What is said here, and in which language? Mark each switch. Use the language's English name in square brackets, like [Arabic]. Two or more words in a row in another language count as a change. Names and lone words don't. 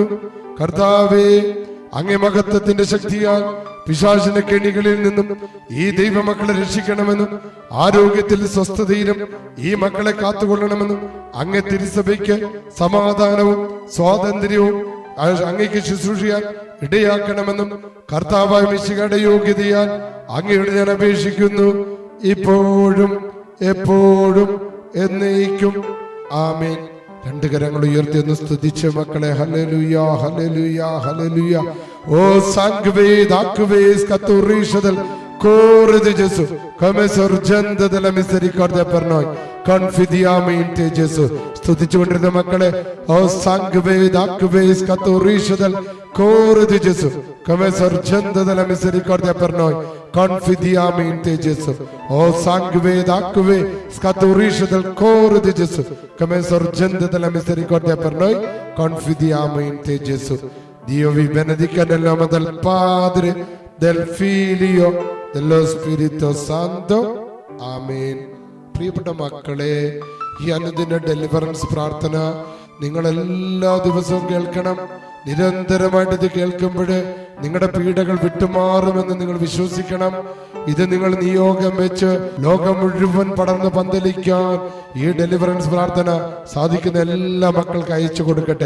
[Malayalam] കർത്താവേ, അങ്ങേ മഹത്വത്തിന്റെ ശക്തിയാൽ പിശാചിന്റെ കെണികളിൽ നിന്നും ഈ ദൈവമക്കളെ രക്ഷിക്കണമെന്നും ആരോഗ്യത്തിൽ സ്വസ്ഥതയിലും ഈ മക്കളെ കാത്തുകൊള്ളണമെന്നും അങ്ങേ തിരുസഭയ്ക്ക് സമാധാനവും സ്വാതന്ത്ര്യവും അങ്ങേക്ക് ശുശ്രൂഷിയാൻ ഇടയാക്കണമെന്നും കർത്താവായ മിശിഹായുടെ യോഗ്യതയാൽ അങ്ങയോട് ഞാൻ അപേക്ഷിക്കുന്നു, ഇപ്പോഴും എപ്പോഴും എന്നേക്കും. ആമേൻ. രണ്ട് കരങ്ങൾ ഉയർത്തി ഒന്ന് സ്തുതിച്ച് മക്കളെ. [Italian] ഹല്ലേലൂയ, ഹല്ലേലൂയ, ഹല്ലേലൂയ. O sangue d'acque scaturisce del cuor de Gesù come sorgente della misericordia per noi confidiamo in te Gesù. [Malayalam] സ്തുതിച്ചുകൊണ്ടിരുന്ന മക്കളെ, [Italian] O sangue d'acque scaturisce del cuor de Gesù come sorgente della misericordia per noi confidiamo in te Gesù. O sangue d'acque scaturisce del cuore di Gesù come sorgente della misericordia per noi confidiamo in te Gesù. Dio vi benedica nel nome del Padre, del Figlio, dello Spirito Santo. Amen. [Malayalam] പ്രിയപ്പെട്ട മക്കളെ, ഈ അനുദിന ഡെലിവറൻസ് പ്രാർത്ഥന നിങ്ങൾ എല്ലാ ദിവസവും കേൾക്കണം. നിരന്തരമായിട്ട് ഇത് കേൾക്കുമ്പോൾ നിങ്ങളുടെ പീഡകൾ വിട്ടുമാറുമെന്ന് നിങ്ങൾ വിശ്വസിക്കണം. ഇത് നിങ്ങൾ നിയോഗം വെച്ച് ലോകം മുഴുവൻ പടർന്ന് പന്തലിക്കാൻ ഈ ഡെലിവറൻസ് പ്രാർത്ഥന സാധിക്കുന്ന എല്ലാ മക്കൾക്ക് അയച്ചു കൊടുക്കട്ടെ.